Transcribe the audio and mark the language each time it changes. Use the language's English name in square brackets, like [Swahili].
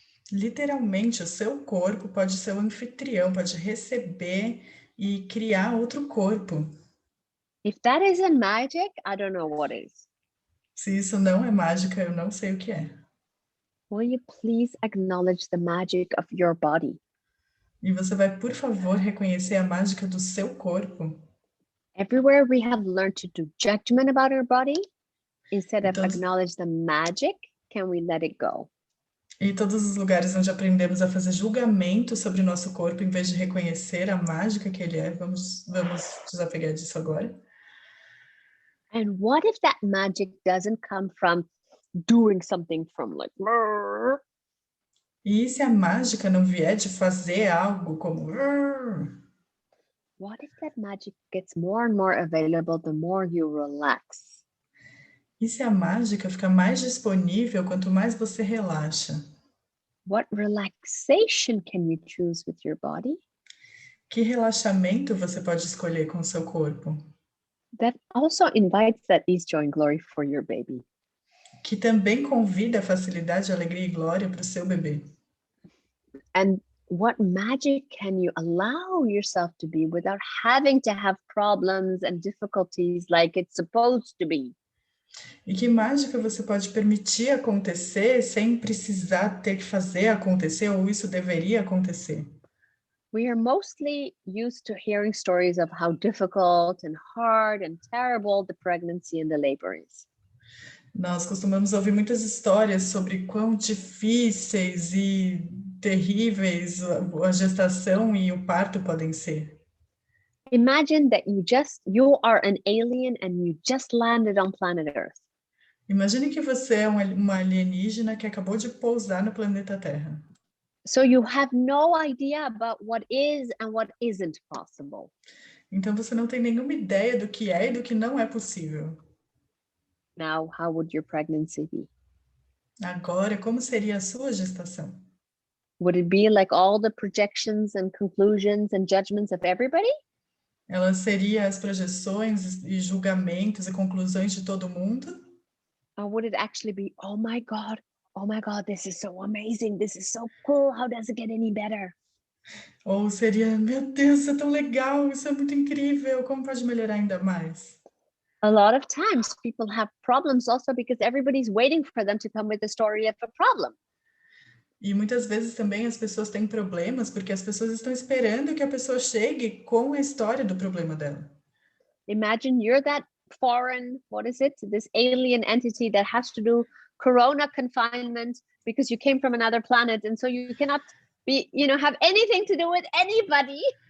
[Portuguese] Literalmente, o seu corpo pode ser o anfitrião, pode receber e criar outro corpo. [English] If that isn't magic, I don't know what is. [Portuguese] Se isso não é mágica, eu não sei o que é. [English] Will you please acknowledge the magic of your body? [Portuguese] E você vai, por favor, reconhecer a mágica do seu corpo? [English] Everywhere we have learned to do judgment about our body, instead of acknowledge the magic, can we let it go? [Portuguese] E todos os lugares onde aprendemos a fazer julgamento sobre o nosso corpo, em vez de reconhecer a mágica que ele é, vamos desapegar disso agora. [English] And what if that magic doesn't come from doing something from like... [Portuguese] E se a mágica não vier de fazer algo como... [English] What if that magic gets more and more available the more you relax? [Portuguese] E se a mágica fica mais disponível quanto mais você relaxa? [English] What relaxation can you choose with your body? [Portuguese] Que relaxamento você pode escolher com o seu corpo? [English] That also invites that ease, joy and glory for your baby. [Portuguese] Que também convida a facilidade, alegria e glória para o seu bebê. [English] And what magic can you allow yourself to be without having to have problems and difficulties like it's supposed to be? [Portuguese] E que mágica você pode permitir acontecer sem precisar ter que fazer acontecer, ou isso deveria acontecer? [English] We are mostly used to hearing stories of how difficult and hard and terrible the pregnancy and the labor is. [Portuguese] Nós costumamos ouvir muitas histórias sobre quão difíceis e terríveis a gestação e o parto podem ser. [English] Imagine that you are an alien and you just landed on planet Earth. [Portuguese] Imagine que você é uma alienígena que acabou de pousar no planeta Terra. [English] So you have no idea about what is and what isn't possible. [Portuguese] Então você não tem nenhuma ideia do que é e do que não é possível. [English] Now, how would your pregnancy be? [Portuguese] Agora, como seria a sua gestação? [English] Would it be like all the projections and conclusions and judgments of everybody? [Portuguese] Ela seria as projeções e julgamentos e conclusões de todo mundo? [English] Or would it actually be, oh my God, this is so amazing, this is so cool, how does it get any better? [Portuguese] Ou seria, meu Deus, isso é tão legal, isso é muito incrível, como pode melhorar ainda mais? [English] A lot of times people have problems also because everybody's waiting for them to come with a story of a problem. [Portuguese] E muitas vezes também as pessoas têm problemas porque as pessoas estão esperando que a pessoa chegue com a história do problema dela. [English] Imagine you're that foreign, this alien entity that has to do corona confinement because you came from another planet and so you cannot be, have anything to do with anybody.